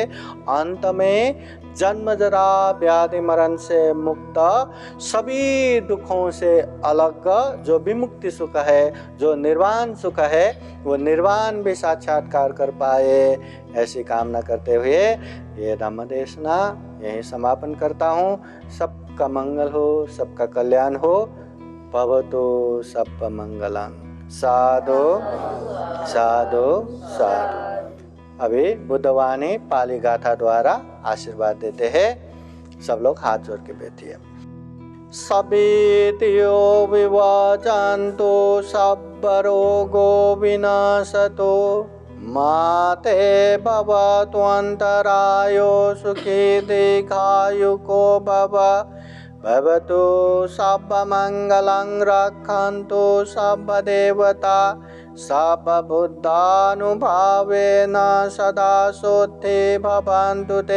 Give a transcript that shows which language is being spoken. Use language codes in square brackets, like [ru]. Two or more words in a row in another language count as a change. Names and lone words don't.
[hi] अंत में जन्म जरा व्याधि मरण से मुक्त, सभी दुखों से अलग जो विमुक्ति सुख है, जो निर्वाण सुख है, वो निर्वाण भी साक्षात्कार कर पाए, ऐसी कामना करते हुए ये धम्म देशना यहीं समापन करता हूँ। सबका मंगल हो, सबका कल्याण हो। [pi] भवतु सब मंगलम। साधु साधु साधु। [hi] अभी बुद्धवाणी पाली गाथा द्वारा आशीर्वाद देते हैं। सब लोग हाथ जोड़ के बैठिए। [pi] सभीतियो विवाचन्तो सब्बरोगो विनाशतो माते भवतु अंतरायो सुखी दीर्घायुको भव। [sa] भवतु सर्वमङ्गलं रक्षन्तु सर्वदेवता सर्वबुद्धानुभावेन सदा शुद्धि भवन्तु ते।